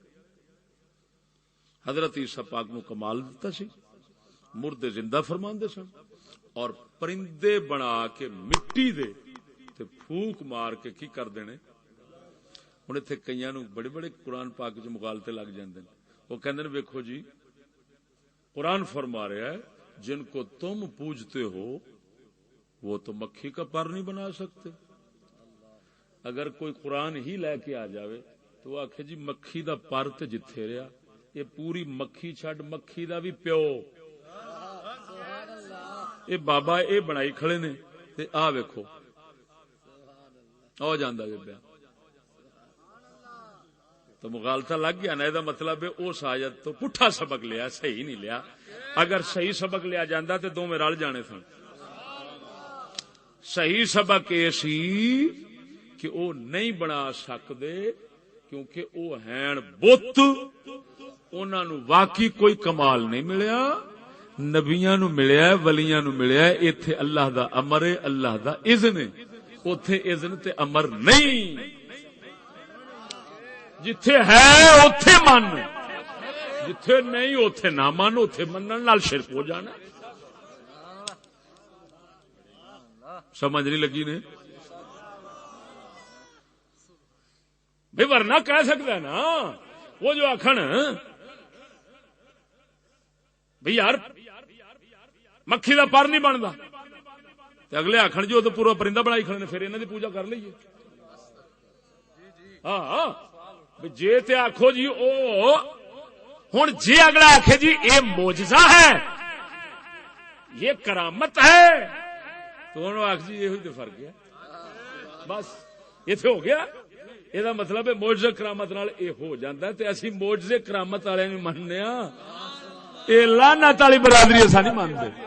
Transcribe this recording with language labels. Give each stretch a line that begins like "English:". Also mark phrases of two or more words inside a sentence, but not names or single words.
Punjabi: حضرت عیسیٰ پاک نو کمال دیتا سی مردے زندہ فرماندے سن اور پرندے بنا کے مٹی دے تے پھونک مار کے کی کر دینے ہن ایتھے کئیاں نو بڑے بڑے قرآن پاک وچ مغالطے لگ جاندے وہ کہندے نے ویکھو جی قرآن فرما رہا ہے
Urdu: جن کو تم پوجتے ہو وہ تو مکھی کا پر نہیں بنا سکتے
Punjabi: اگر کوئی قرآن ہی لے کے آ جاوے تو وہ آکھے جی مکھی دا پر تے جتھے رہا یہ پوری مکھی چھڈ مکھی دا بھی پیو اے بابا اے بنائی کھڑے نے تے آ ویکھو آ جاندا جے پیا تو مغالطہ لگ گیا نا، یہ مطلب ہے اس آیت تو پٹھا سبق لیا، صحیح نہیں لیا. اگر صحیح سبق لیا جاندہ تے دو میں رل جانے سن. صحیح سبق یہ سی کہ وہ نہیں بنا سکتے کیونکہ وہ ہیں بت، انہاں نو واقعی کوئی کمال نہیں ملیا، نبیاں نو ملیا ہے، ولیاں نو ملیا ہے. ایتھے اللہ دا امر ہے، اللہ دا اذن ہے، اوتھے اذن تے امر نہیں. جتھے ہے اوتھے من، جتھے نہیں اوتھے نہ من، اوتھے منن نال شرک ہو جانا. سمجھ نہیں لگی نے بھئی؟ ورنہ کہہ سکتا ہے نا وہ جو آکھن بھئی یار مکھی دا پر نہیں بنتا، اگلے آکھن جو تو پورا پرندہ بنائی کھڑے نے، پھر انہاں دی پوجا کر لئیے. ہاں جے تے آکھو جی او ہن جے اگلا آکھے جی اے معجزہ ہے، یہ کرامت ہے، تو انہوں آکھ جی یہ فرق ہے، بس ایتھے ہو گیا. یہ مطلب ہے معجزہ کرامت نال اے ہو جاندا ہے تے اسی معجزے کرامت والے نہیں مننے ہاں. اے لعنت والی برادری اسا نہیں مانتے.